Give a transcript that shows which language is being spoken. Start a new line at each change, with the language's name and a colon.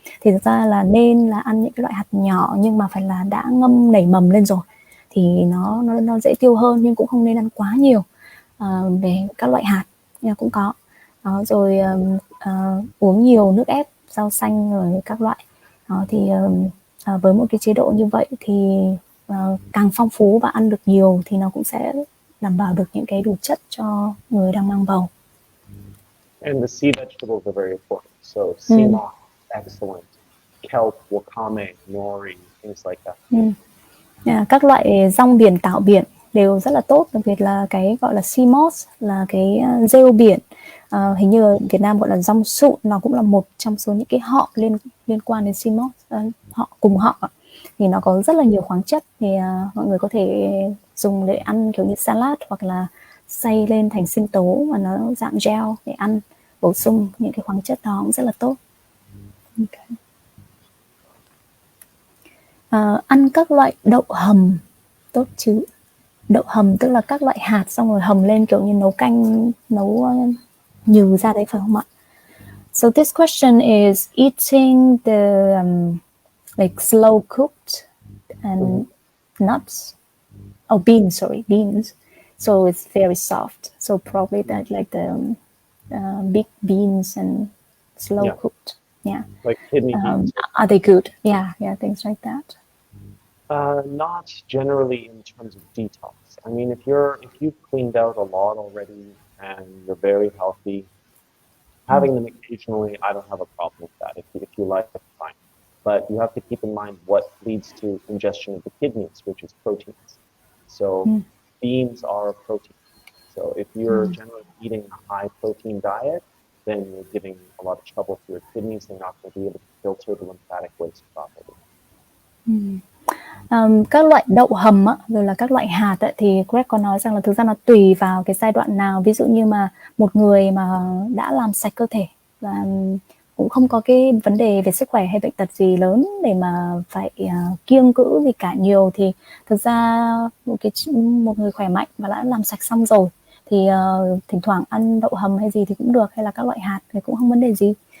Vietnamese: Thì thực ra là nên là ăn những cái loại hạt nhỏ nhưng mà phải là đã ngâm nảy mầm lên rồi thì nó dễ tiêu hơn, nhưng cũng không nên ăn quá nhiều về các loại hạt cũng có. Đó, rồi uống nhiều nước ép rau xanh rồi các loại. Đó, thì với một cái chế độ như vậy thì càng phong phú và ăn được nhiều thì nó cũng sẽ đảm bảo được những cái đủ chất cho người đang mang bầu.
English: And the sea vegetables are very important. So sea moss, excellent. Kelp, wakame, nori, things like that.
Vietnamese: Các loại rong biển tảo biển đều rất là tốt, đặc biệt là cái gọi là sea moss là cái rêu biển. Hình như ở Việt Nam gọi là rong sụn, nó cũng là một trong số những cái họ liên quan đến sea moss, cùng họ thì nó có rất là nhiều khoáng chất, thì mọi người có thể dùng để ăn kiểu như salad hoặc là xay lên thành sinh tố mà nó dạng gel để ăn, bổ sung những cái khoáng chất đó cũng rất là tốt. Okay. Ăn các loại đậu hầm tốt chứ. Đậu hầm tức là các loại hạt xong rồi hầm lên kiểu như nấu canh, nấu nhừ ra đấy phải không ạ?
English: So this question is eating the like slow cooked and nuts, beans. So it's very soft. So probably that like the big beans and slow cooked. Yeah. Like kidney beans. Are they good? Yeah, things like that. Not generally in terms of detox. I mean, if you've cleaned out a lot already and you're very healthy, having them occasionally, I don't have a problem with that. If you like it, fine. But you have to keep in mind what leads to ingestion of the kidneys, which is proteins. So beans are a protein. So if you're generally eating a high protein diet, then you're giving a lot of trouble to your kidneys. They're not going to be able to filter the lymphatic waste properly.
Vietnamese: Các loại đậu hầm rồi là các loại hạt thì Greg có nói rằng là thực ra nó tùy vào cái giai đoạn nào. Ví dụ như mà một người mà đã làm sạch cơ thể và cũng không có cái vấn đề về sức khỏe hay bệnh tật gì lớn để mà phải kiêng cữ gì cả nhiều, thì thực ra một người khỏe mạnh và đã làm sạch xong rồi thì thỉnh thoảng ăn đậu hầm hay gì thì cũng được, hay là các loại hạt thì cũng không vấn đề gì.